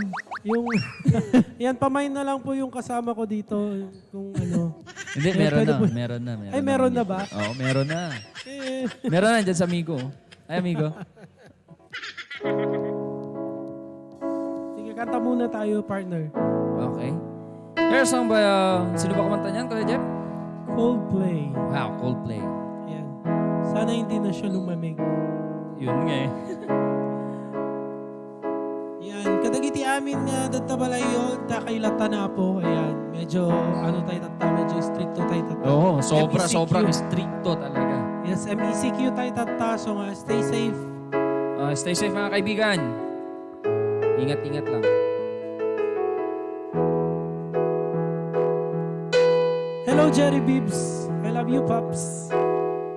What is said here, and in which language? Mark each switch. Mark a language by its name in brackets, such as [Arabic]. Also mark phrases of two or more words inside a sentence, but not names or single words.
[Filipino] Yung, yan, pamain na lang po yung kasama ko dito. Kung ano. Hindi, pwede po. meron na. Ay, meron na ba? Oo, meron na. Eh, Meron na dyan sa amigo. Ay, amigo. sige, kanta muna tayo, partner. [English] Okay. Here's song by, [Filipino] sino ba kumanta niyan, Kuya Jeff? Coldplay. Wow, Coldplay. Yan. Sana hindi na siya lumamig. Yun nga eh. Yan. [Iloko] Kadagiti amin nga databalayo da kay Latana po. [Filipino] Ayan. Medyo tayo tata. Medyo stricto tayo tata. Oo, MECQ. sobrang stricto talaga. Yes, MECQ tayo tata. So nga, [English] stay safe. Stay safe [Filipino] mga kaibigan. Ingat-ingat lang. [English] Hello, Jerry Bibbs. I love you, Pops.